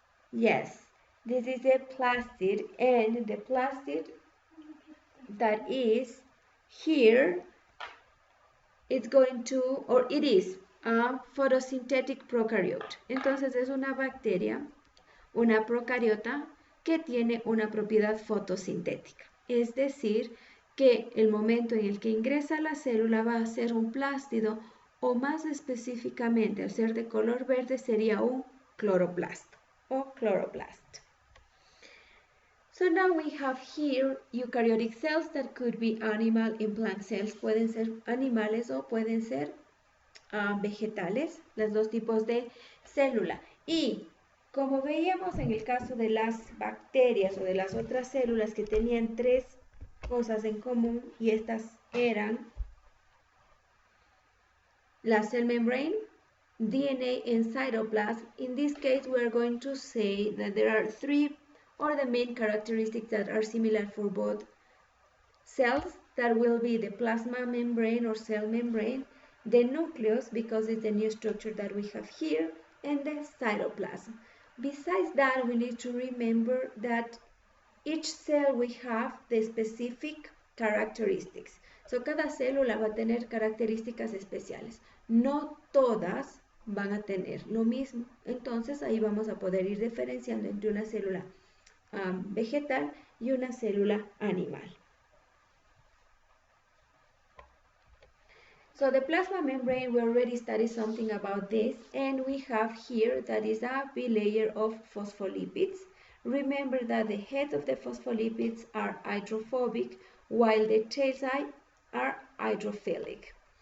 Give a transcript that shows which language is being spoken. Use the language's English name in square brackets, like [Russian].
[English] Yes, this is a plastid, and the plastid that is here, it's going to, or it is a photosynthetic prokaryote. [Spanish] Entonces es una bacteria, una procariota que tiene una propiedad fotosintética. Es decir, que el momento en el que ingresa a la célula va a ser un plástido, o más específicamente, al ser de color verde, sería un cloroplasto o chloroplast. [English] So now we have here eukaryotic cells that could be animal and plant cells. [Spanish] Pueden ser animales o pueden ser vegetales, los dos tipos de célula. Y como veíamos en el caso de las bacterias o de las otras células que tenían tres cosas en común, y estas eran la [English] cell membrane, DNA, and cytoplasm. In this case, we are going to say that there are three, or the main characteristics that are similar for both cells. That will be the plasma membrane or cell membrane, the nucleus, because it's the new structure that we have here, and the cytoplasm. Besides that, we need to remember that each cell we have the specific characteristics. [Spanish] So cada célula va a tener características especiales. No todas van a tener lo mismo. Entonces ahí vamos a poder ir diferenciando entre una célula vegetal y una célula animal. [English] So the plasma membrane, we already studied something about this, and we have here that is a bilayer of phospholipids. Remember that the head of the phospholipids are hydrophobic, while the tail side are hydrophilic.